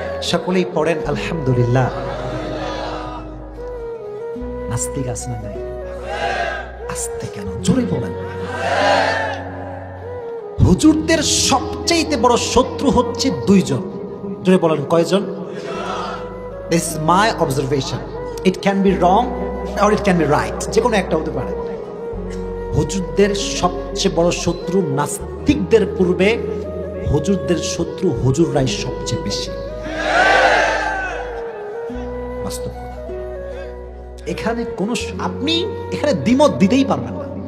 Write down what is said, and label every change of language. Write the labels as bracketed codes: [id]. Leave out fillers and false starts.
[bn] সকলেই পড়েন আলহামদুলিল্লাহ। নাস্তিক আছে না নাই? আস্তে কেন, জোরে বলেন। হুজুরদের সবচেয়ে বড় শত্রু হচ্ছে দুইজন। জোরে বলেন, কয়জন? [en] This is my observation. It can be wrong or it can be right. [bn] যে কোনো একটা হতে পারে। হুজুরদের সবচেয়ে বড় শত্রু নাস্তিকদের পূর্বে হুজুরদের শত্রু হুজুররাই সবচেয়ে বেশি। বাস্তব কথা। এখানে কোনো আপনি এখানে দ্বিমত দিতেই পারবেন না।